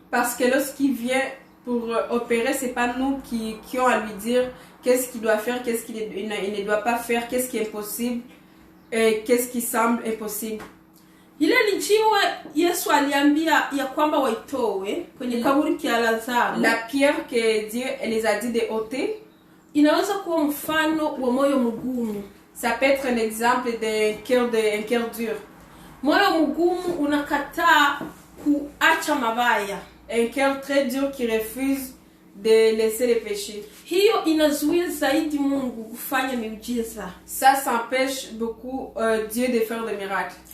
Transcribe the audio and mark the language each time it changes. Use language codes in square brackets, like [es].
[fr] Parce que lorsqu'il vient pour opérer, c'est pas nous qui ont à lui dire qu'est-ce qu'il doit faire, qu'est-ce qu'il ne doit pas faire, qu'est-ce qui est possible et qu'est-ce qui semble impossible. [sw] Ile lijiwe Yesu aliambia ya kwamba waitoe kwenye kaburi kia Lazaro. [fr] La pierre que Dieu les a dit de ôter, [sw] inaweza kuwa mfano wa moyo mgumu. [fr] Ça peut être un exemple d'un cœur dur. [sw] Moyo mgumu unakataa kuacha mabaya. [fr] Un cœur très dur qui refuse de laisser les péchés. [sw] Hiyo inazuia zaidi Mungu kufanya miujiza. [fr] Ça s'empêche beaucoup Dieu de faire des miracles.